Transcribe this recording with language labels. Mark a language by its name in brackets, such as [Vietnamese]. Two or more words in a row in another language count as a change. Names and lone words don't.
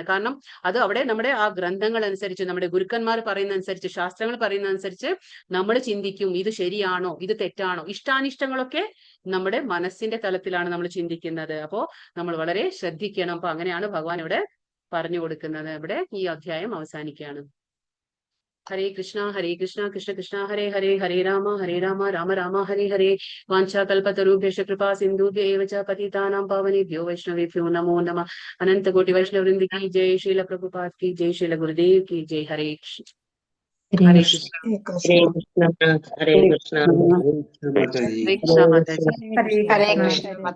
[Malayalam] കാരണം അത് അവിടെ നമ്മുടെ ആ ഗ്രന്ഥങ്ങൾ അനുസരിച്ച്, നമ്മുടെ ഗുരുക്കന്മാർ പറയുന്ന അനുസരിച്ച്, ശാസ്ത്രങ്ങൾ പറയുന്ന അനുസരിച്ച് നമ്മൾ ചിന്തിക്കും, ഇത് ശരിയാണോ ഇത് തെറ്റാണോ. ഇഷ്ടാനിഷ്ടങ്ങളൊക്കെ നമ്മുടെ മനസ്സിന്റെ തലത്തിലാണ് നമ്മൾ ചിന്തിക്കുന്നത്. അപ്പോ നമ്മൾ വളരെ ശ്രദ്ധിക്കണം. അപ്പൊ അങ്ങനെയാണ് ഭഗവാൻ ഇവിടെ പറഞ്ഞു കൊടുക്കുന്നത്. ഇവിടെ ഈ അധ്യായം അവസാനിക്കുകയാണ്. [Sanskrit] ഹരേ കൃഷ്ണ കൃഷ്ണ കൃഷ്ണ ഹരേ ഹരേ, ഹരേ രാമ രാമ രാമ ഹരേ ഹരേ. വാഞ്ചാകൽപതരുഭ്യശ്ച കൃപാ സിന്ധുഭ്യൈവ ച പതിതാനാം പാവനേഭ്യോ വൈഷ്ണവേഭ്യോ നമോ നമഃ. [Hindi] അനंत कोटि वैष्णव वृंद की जय, श्रील प्रभुपाद की जय, श्रील गुरुदेव की जय. हरे कृष्ण. हरे कृष्ण, हरे कृष्ण, हरे कृष्ण माता जी. हरे कृष्ण.